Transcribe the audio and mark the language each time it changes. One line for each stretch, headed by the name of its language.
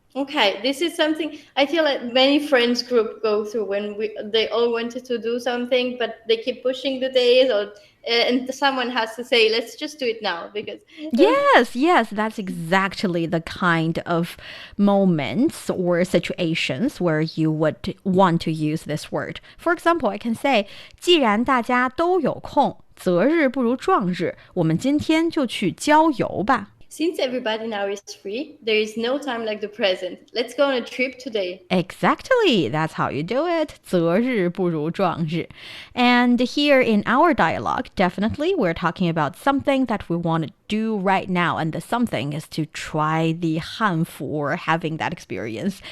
English: Okay, this is something I feel like many friends group go through when they all wanted to do something, but they keep pushing the days, and someone has to say, let's just do it now because... Yes, that's exactly the kind of moments or situations where you would want to use this word. For example, I can say,
Chinese: 既然大家都有空，择日不如撞日，我们今天就去郊游吧。
English: Since everybody now is free, there is no time like the present. Let's go on a trip today. Exactly. That's how you do it.
Chinese: 择日不如撞日.
English: And here in our dialogue, definitely we're talking about something that we want to do right now. And the something is to try the hanfu or having that experience.